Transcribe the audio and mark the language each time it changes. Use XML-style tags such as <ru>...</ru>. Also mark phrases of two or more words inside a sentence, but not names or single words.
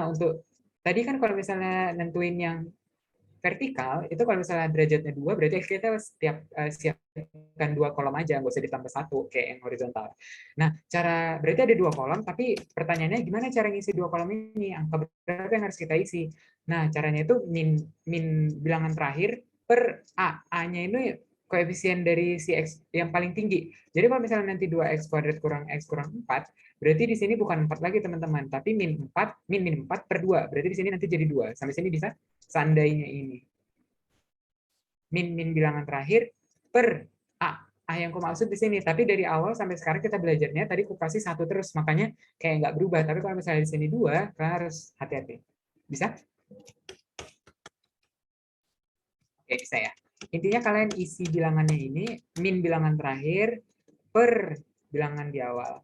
<id>Nah, untuk tadi kan kalau misalnya nentuin yang vertikal, itu kalau misalnya derajatnya 2, berarti kita siapkan 2 kolom aja, nggak usah ditambah 1, kayak yang horizontal. Nah, berarti ada 2 kolom, tapi pertanyaannya gimana cara ngisi 2 kolom ini? Angka berapa yang harus kita isi? Nah, caranya itu min bilangan terakhir per A. A-nya itu koefisien dari si X yang paling tinggi. Jadi kalau misalnya nanti 2X kuadrat kurang X kurang 4, berarti di sini bukan 4 lagi teman-teman, tapi min 4 per 2. Berarti di sini nanti jadi 2. Sampai sini bisa? Seandainya ini. Min bilangan terakhir per A. A yang aku maksud di sini. Tapi dari awal sampai sekarang kita belajarnya, tadi aku kasih 1 terus. Makanya kayak nggak berubah. Tapi kalau misalnya di sini 2, kalian harus hati-hati. Bisa? Oke, bisa ya. Intinya kalian isi bilangannya ini, min bilangan terakhir per bilangan di awal.</id>